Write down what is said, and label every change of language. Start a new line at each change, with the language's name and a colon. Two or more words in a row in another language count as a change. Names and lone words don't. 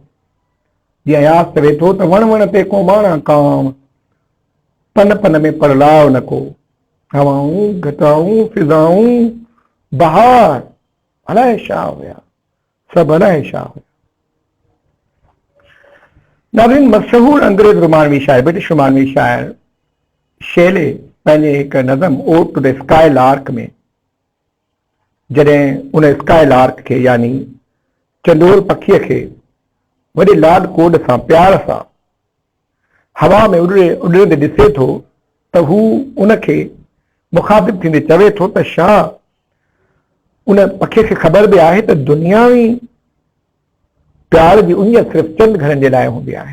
Sindhi: जीअं यादि करे थो त वण वण ते कोमाणा कांव, पन पन में परलाव न को, हवाऊं घटाऊं फिज़ाऊं बहार, अलाए छा हुया, सभु अलाए छा हुया। नाज़रीन, मशहूर अंग्रेज रोमानवी शायर, ब्रिटिश रोमानवी शायर शेले पंहिंजे हिकु नज़म ओड टू द स्काई लार्क में जॾहिं उन स्काई लार्क खे यानी चंडोल पखीअ खे वॾे लाड कोड सां प्यार सां हवा में उॾंदे ॾिसे थो त हू उनखे मुखातिब थींदे चवे थो त छा उन पखीअ खे ख़बर बि आहे त दुनियावी प्यार जी उन सिर्फ़ु चंद घरनि जे लाइ हूंदी आहे।